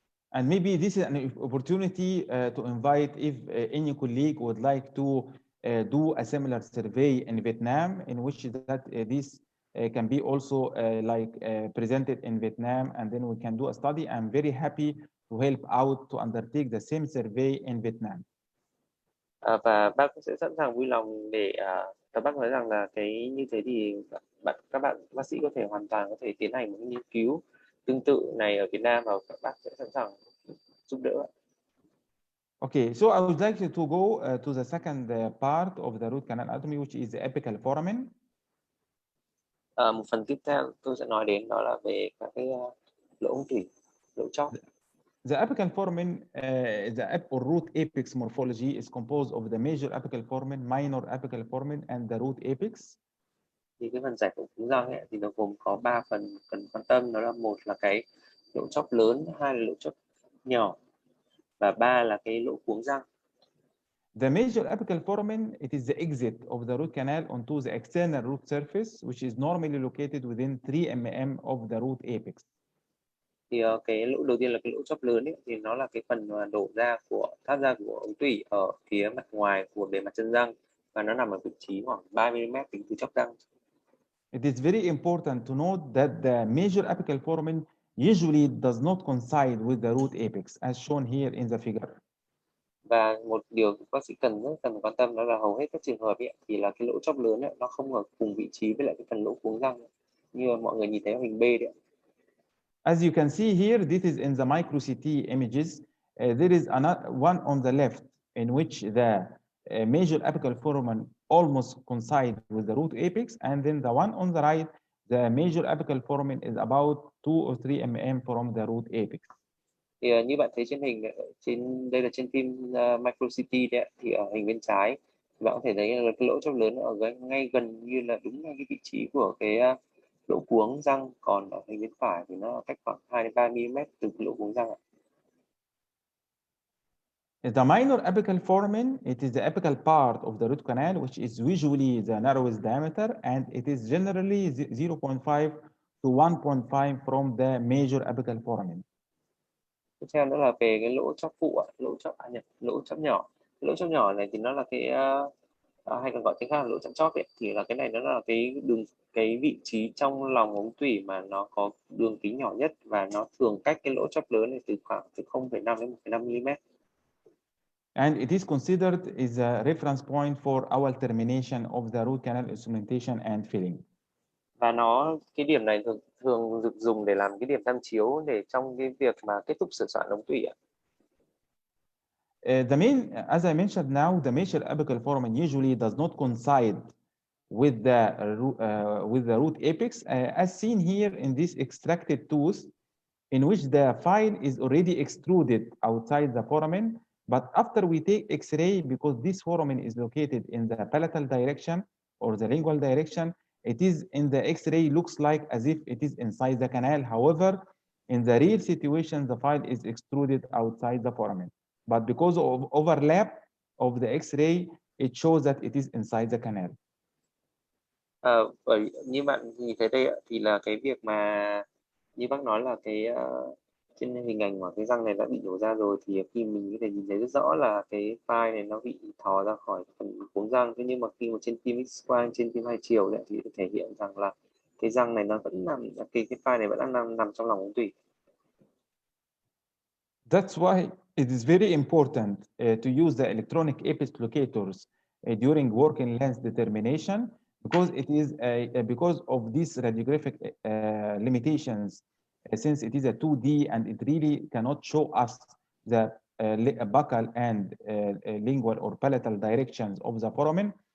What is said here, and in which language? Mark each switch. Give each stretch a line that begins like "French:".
English: And maybe this is an opportunity to invite if any colleague would like to do a similar survey in Vietnam, in which that this can be also presented in Vietnam, and then we can do a study. I'm very happy to help out to undertake the same survey in Vietnam.
Vietnamese: Và bác sẽ sẵn sàng vui lòng để các bác nói rằng là cái như thế thì các bạn bác sĩ có thể hoàn toàn có thể tiến hành một nghiên cứu tương tự này ở Việt Nam và các bác sẽ sẵn sàng giúp đỡ.
English: Okay, so I would like to go to the second part of the root canal anatomy, which is the apical foramen.
Vietnamese: Một phần tiếp theo tôi sẽ nói đến đó là về các cái lỗ ống tủy, lỗ chóp.
English: The apical foramen, or root apex morphology is composed of the major apical foramen, minor apical foramen, and the root apex.
Vietnamese: Thì cái phần giải phẫu cuống răng ấy, thì nó gồm có 3 phần cần quan tâm, đó là một là cái lỗ chóp lớn, hai là lỗ chóp nhỏ và ba là cái lỗ cuống răng.
English: The major apical foramen, it is the exit of the root canal onto the external root surface, which is normally located within 3 mm of the root apex.
Vietnamese: Thì cái lỗ đầu tiên là cái lỗ chóp lớn ấy, thì nó là cái phần mà đổ ra thoát ra của ống tủy ở phía mặt ngoài của bề mặt chân răng và nó nằm ở vị trí khoảng 3 mm tính từ chóp răng.
English: It is very important to note that the major apical foramen usually does not coincide with the root apex, as shown here in the figure.
Vietnamese: Và một điều bác sĩ cần quan tâm đó là hầu hết các trường hợp ấy, thì là cái lỗ chóp lớn ấy, nó không ở cùng vị trí với lại cái phần lỗ cuống răng như mọi người nhìn thấy ở hình B đấy.
English: As you can see here, this is in the micro CT images. There is one on the left in which the major apical foramen almost coincide with the root apex, and then the one on the right, the major apical foramen is about 2 or 3 mm from the root apex.
Vietnamese: Thì như bạn thấy trên hình, đây là trên phim micro CT đấy, thì ở hình bên trái bạn có thể thấy là cái lỗ chóp lớn ở ngay gần như là đúng ngay cái vị trí của cái lỗ cuống răng, còn ở hình bên phải thì nó cách khoảng 2 đến 3 mm từ cái lỗ cuống răng.
English: The minor apical foramen, it is the apical part of the root canal, which is usually the narrowest diameter, and it is generally 0.5 to 1.5 from the major apical foramen.
Vietnamese: Tiếp theo nữa là về cái lỗ chóp phụ, lỗ chóp nhỏ. Lỗ chóp nhỏ này thì nó là cái hay còn gọi tiếng khác là lỗ chóp chóp ấy, thì là cái này nó là cái vị trí trong lòng ống tủy mà nó có đường kính nhỏ nhất và nó thường cách cái lỗ chóp lớn này từ khoảng từ 0,5 đến 1,5 mm.
English: And it is considered as a reference point for our termination of the root canal instrumentation and filling.
Vietnamese: Và cái điểm này thường được dùng để làm cái điểm tham chiếu để trong cái việc mà kết thúc sửa soạn ống tủy ạ.
English: As I mentioned now, the major apical foramen usually does not coincide with the root apex, as seen here in this extracted tooth, in which the file is already extruded outside the foramen. But after we take X-ray, because this foramen is located in the palatal direction or the lingual direction, it is in the X-ray looks like as if it is inside the canal. However, In the real situation, the file is extruded outside the foramen. But because of overlap of the X-ray, it shows that it is inside the canal.
Vietnamese: Bởi như bạn nhìn thấy đây ạ, thì là cái việc mà như bác nói là cái trên hình ảnh mà cái răng này đã bị nhổ ra rồi, thì khi mình có thể nhìn thấy rất rõ là cái file này nó bị thò ra khỏi phần cuống răng. Thế nhưng mà khi mà trên phim X-quang, trên phim hai chiều đấy, thì thể hiện rằng là cái răng này nó vẫn nằm, cái file này vẫn đang nằm trong lòng ống tủy.
English: That's why it is very important to use the electronic apex locators during working length determination, because it is because of these radiographic limitations, since it is a 2D and it really cannot show us the buccal and lingual or palatal directions of the foramen.